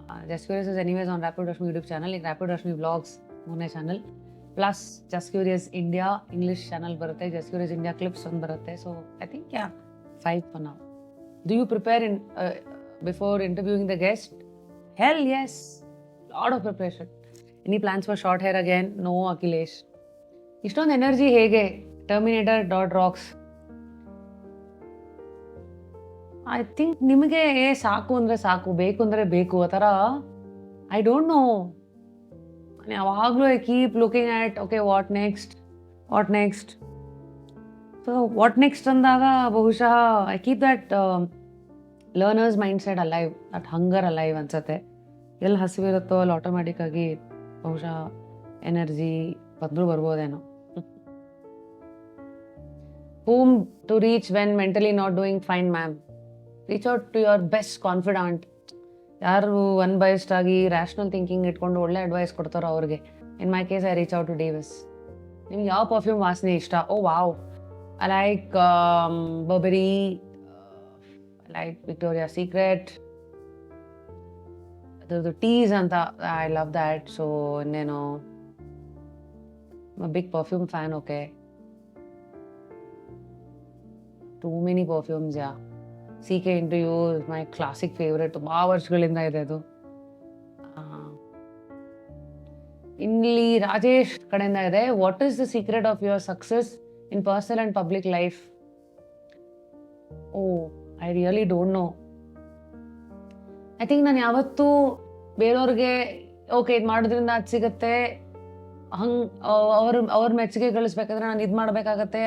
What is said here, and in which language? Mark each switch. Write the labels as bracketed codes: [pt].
[en] Just Curious is anyways on Rapid Rashmi YouTube channel. Like Rapid Rashmi Vlogs [kn] ಮೂರನೇ channel, [en] plus Just Curious India [kn] English channel ಬರುತ್ತೆ, [en] Just Curious India Clips [kn] ಒಂದು ಬರುತ್ತೆ. [en] So I think 5 for now. Do you prepare before interviewing the guest? Hell yes, lot of preparation. Any plans for short hair again? [kn] No, Akhilesh. ಇಷ್ಟೊಂದು energy ಹೇಗೆ? [en] Terminator .rocks. I think [kn] ನಿಮಗೆ ಸಾಕು ಅಂದರೆ ಸಾಕು, ಬೇಕು ಅಂದರೆ ಬೇಕು, ಆ ಥರ. [en] I don't know, ಯಾವಾಗಲೂ I keep looking at okay what next. So what next [kn] ಅಂದಾಗ ಬಹುಶಃ [en] I keep that learner's mindset alive, that hunger alive [kn] ಅನ್ಸುತ್ತೆ. ಎಲ್ಲಿ ಹಸಿವಿರುತ್ತೋ ಅಲ್ಲಿ ಆಟೋಮ್ಯಾಟಿಕ್ಕಾಗಿ ಬಹುಶಃ energy ಬರ್ಬೋದೇನೋ. [en] Whom to reach when mentally not doing fine, ma'am? Reach out to your best confidant. [kn] ಯಾರು ಅನ್ಬಯಸ್ಡ್ ಆಗಿ [en] rational thinking [kn] ಇಟ್ಕೊಂಡು ಒಳ್ಳೆ ಅಡ್ವೈಸ್ ಕೊಡ್ತಾರೋ ಅವ್ರಿಗೆ. [en] In my case I reach out to Davis. [kn] ನಿಮ್ಗೆ ಯಾವ ಪರ್ಫ್ಯೂಮ್ ವಾಸನೆ ಇಷ್ಟ? [en] oh wow, I like Burberry, I like Victoria Secret, [kn] ಅದ್ರದ್ದು ಟೀಸ್ ಅಂತ, [en] I love that. So ಇನ್ನೇನು big perfume fan. Okay, too many perfumes. CK Into You is my classic favorite. [kn] ತುಂಬಾ ವರ್ಷಗಳಿಂದ ಇದೆ ಅದು. ಇಲ್ಲಿ ರಾಜೇಶ್ ಕಡೆಯಿಂದ ಇದೆ, [en] What is the secret of your success in personal and public life? Oh, I really don't know. I think [kn] ನಾನು ಯಾವತ್ತೂ ಬೇರೆಯವ್ರಿಗೆ ಓಕೆ ಇದು ಮಾಡೋದ್ರಿಂದ ಅದು ಸಿಗುತ್ತೆ, ಹಂಗೆ ಅವ್ರ ಮೆಚ್ಚುಗೆ ಗಳಿಸ್ಬೇಕಾದ್ರೆ ನಾನು ಇದು ಮಾಡಬೇಕಾಗತ್ತೆ.